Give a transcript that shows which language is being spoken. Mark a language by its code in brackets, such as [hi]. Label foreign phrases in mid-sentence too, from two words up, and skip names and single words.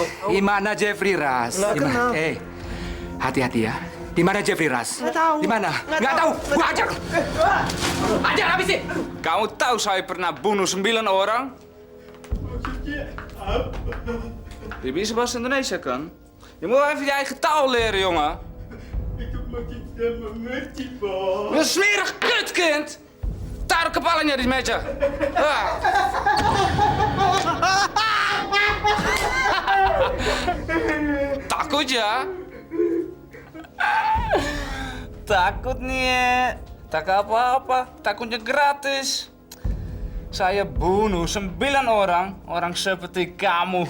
[id] Di mana Jeffrey Rush? Nggak kenal. Hati-hati ya. Di mana Jeffrey Rush? Nggak tahu. Di mana? Nggak Nggak tahu. tahu. Gua ajar. Ajar habisin. Kamu tahu saya pernah bunuh 9 orang? Je bisa bahasa Indonesia kan? [nl] Je moet even je eigen taal leren, jongen. Ik heb maar niet [id] mengerti, Bos. [nl] Een smerig kutkind! [id] Taruh kepalanya di meja. Takut ya? Takut nih. Tak apa-apa, takutnya gratis. Saya bunuh 9 orang seperti kamu.